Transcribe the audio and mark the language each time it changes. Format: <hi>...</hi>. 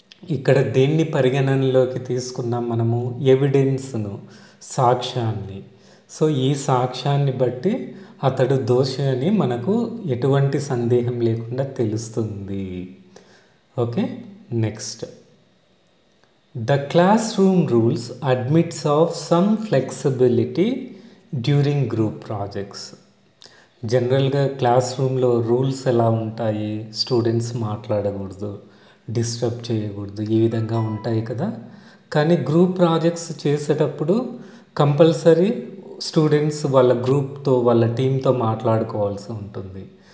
<te>ఇక్కడ దేన్ని పరిగణనలోకి తీసుకున్నాం మనము? ఎవిడెన్స్ను, సాక్ష్యాన్ని. సో ఈ సాక్ష్యాన్ని బట్టి అతడు దోషి అని మనకు ఎటువంటి సందేహం లేకుండా తెలుస్తుంది. Okay, next.</te> <en>The classroom rules admits of some flexibility during group projects.</en> <te>జనరల్గా క్లాస్ రూమ్లో రూల్స్ ఎలా ఉంటాయి? స్టూడెంట్స్ మాట్లాడకూడదు, డిస్టర్బ్ చేయకూడదు, ఈ విధంగా ఉంటాయి కదా. కానీ గ్రూప్ ప్రాజెక్ట్స్ చేసేటప్పుడు కంపల్సరీ స్టూడెంట్స్ వాళ్ళ గ్రూప్తో, వాళ్ళ టీంతో మాట్లాడుకోవాల్సి ఉంటుంది.</te>